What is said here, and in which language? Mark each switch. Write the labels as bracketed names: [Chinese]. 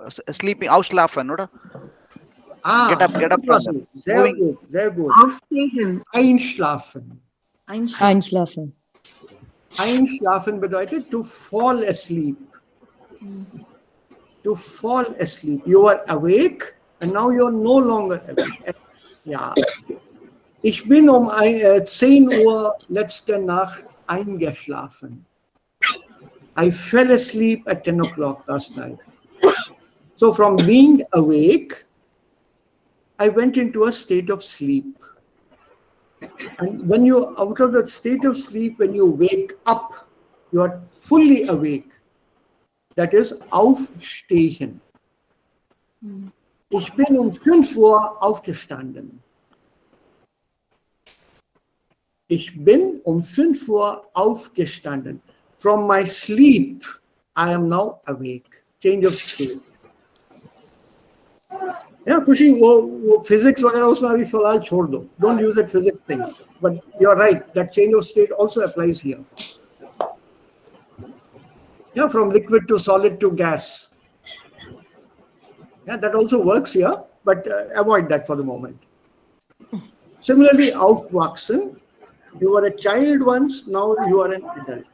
[English] Sleeping, [German] ausschlafen, oder? [English] Get up from them. [German] Sehr gut. Aufstehen. Einschlafen. Einschlafen. Einschlafen bedeutet [English] to fall asleep. To fall asleep. You are awake and now you are no longer awake. [German] Ja. Ich bin um 10 Uhr letzte Nacht eingeschlafen. [English] I fell asleep at 10 o'clock last night. So from being awake, I went into a state of sleep. And when you out of that state of sleep, when you wake up, you are fully awake. That is aufstehen. [German] Ich bin um 5 Uhr aufgestanden. Ich bin um 5 Uhr aufgestanden. [English] From my sleep, I am now awake. Change of state. [Hindi] Yeah, खुशी वो physics वगैरह उसमें अभी फिलहाल छोड़ दो. [English] Don't use that physics thing. But you're right. That change of state also applies here. Yeah, from liquid to solid to gas. Yeah, that also works here, but avoid that for the moment. Similarly, aufwachsen. You were a child once, now you are an adult.